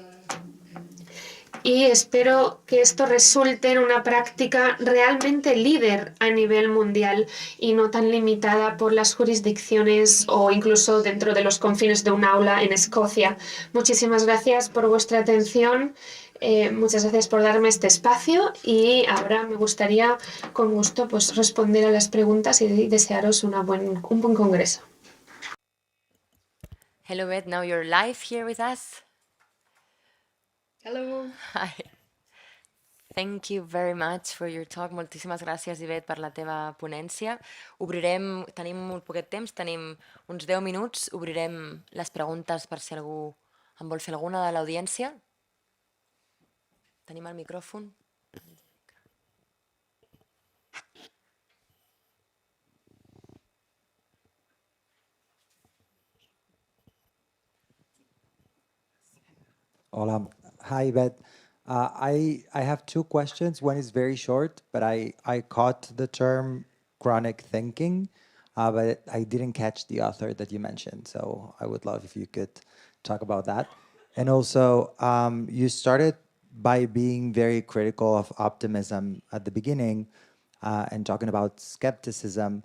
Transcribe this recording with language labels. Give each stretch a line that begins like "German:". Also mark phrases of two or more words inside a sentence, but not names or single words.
Spanish: Y espero que esto resulte en una práctica realmente líder a nivel mundial y no tan limitada por las jurisdicciones o incluso dentro de los confines de un aula en Escocia. Muchísimas gracias por vuestra atención. Muchas gracias por darme este espacio y ahora me gustaría con gusto pues, responder a las preguntas y desearos un buen congreso.
English: Hello, Beth. Now you're live here with us. Hello. Hi. Thank you very much for your talk.
Catalan: Moltíssimes gràcies, Ivet, per la teva ponència. Tenim molt poquet temps, tenim uns 10 minuts. Obrirem les preguntes per si algú en vol fer alguna de l'audiència. Tenim el micròfon.
English: Hola. Hi, Beth. I have two questions. One is very short, but I caught the term chronic thinking, but I didn't catch the author that you mentioned. So I would love if you could talk about that. And also, you started by being very critical of optimism at the beginning and talking about skepticism.